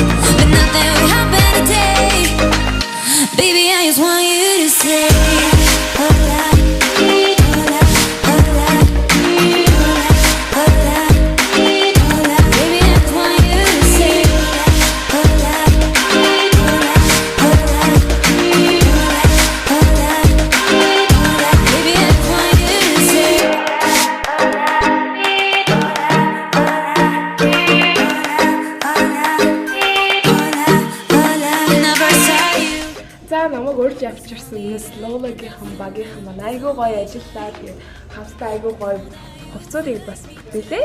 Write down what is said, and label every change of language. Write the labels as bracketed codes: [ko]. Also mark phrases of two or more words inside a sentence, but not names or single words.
[en] Baby, I just want you to say [es] hola, hola, hola, hola, hola, hola. [en] Baby, I just want you to say [es] hola, hola, hola, hola, hola, hola. [en] Baby, I just want you to say [mn] За намайг урьж авчирсан Miss Lola-гийн багийнхан маань айгүй гоё ажиллаа. Тэгээд хамтдаа айгүй гоё хувцсуудыг бас бүтээлээ.